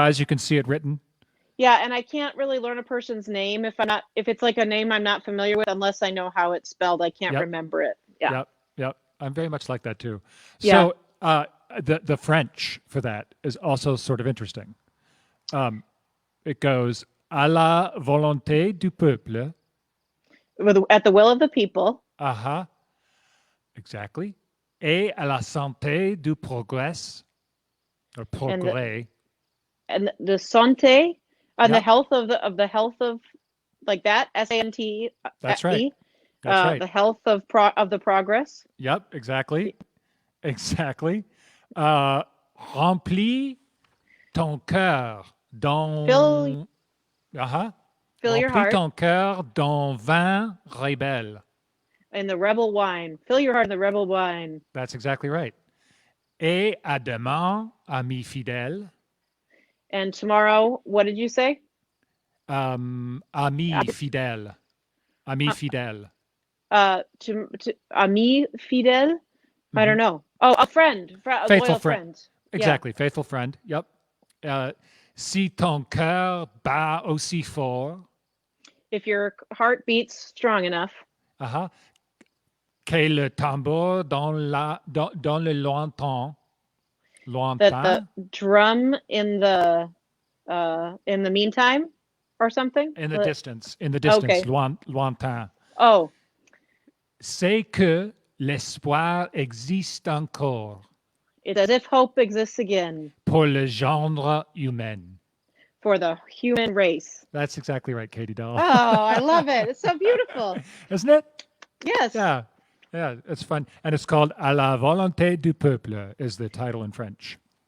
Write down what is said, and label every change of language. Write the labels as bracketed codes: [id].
[en] eyes, you can see it written. Yeah, and I can't really learn a person's name if it's like a name I'm not familiar with unless I know how it's spelled. I can't Yep. remember it. Yeah. Yep. Yep. I'm very much like that too. Yeah. So the French for that is also sort of interesting. It goes [fr] à la volonté du peuple. [en] At the will of the people. Uh-huh. Exactly. [fr] Et à la santé du progrès [en] or and [fr] progrès. [en] the Sante and the Yep. health of the health of like that SANTE, That's right. That's right. the health of the progress. Yep. Exactly. Exactly. [fr] Remplis ton cœur [en] Fill [fr] dans. Uh-huh. [en] fill your [fr] Remplis [en] heart [fr] ton cœur d'un vin rebelle. [en] in the rebel wine. Fill your heart in the rebel wine. That's exactly right. [fr] Et à demain, ami fidèle. [en] And tomorrow, what did you say? [fr] Ami fidèle. Ami fidèle. [en] To [fr] ami fidèle. [en] I Mm-hmm. don't know. Oh, a friend, a Faithful loyal friend. friend. Yeah. Exactly. Faithful friend. Yep. [fr] Si ton cœur bat aussi fort. [en] If your heart beats strong enough. Uh-huh. [fr] Que le tambour dans le lointain. [en] That the [fr] Lointain. [en] drum in the meantime or something. In the distance. In the distance. Okay. [fr] Lointain. [en] Oh, [fr] C'est que l'espoir existe encore [en] it's as if hope exists again [fr] pour le genre humain. [en] for the human race. That's exactly right, Katie Doll. Oh, I love it. It's so beautiful. Isn't it? Yes, Yeah. Yeah, it's fun. And it's called À la volonté du peuple is the title in French.